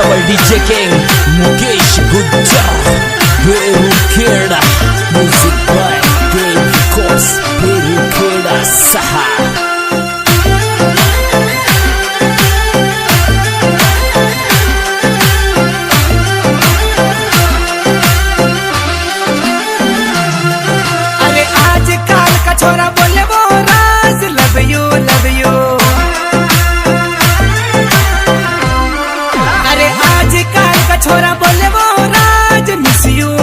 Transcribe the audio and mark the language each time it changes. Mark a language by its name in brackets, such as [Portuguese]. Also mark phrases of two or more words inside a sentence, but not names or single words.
[English] DJ King Mukesh Gujjar Berukeda Music by Dave Kos Berukeda Saha [Hindi] छोरा बोले वो राज [English] love you [Hindi] अरे आज काल का छोरा बोले वो राज [English] miss you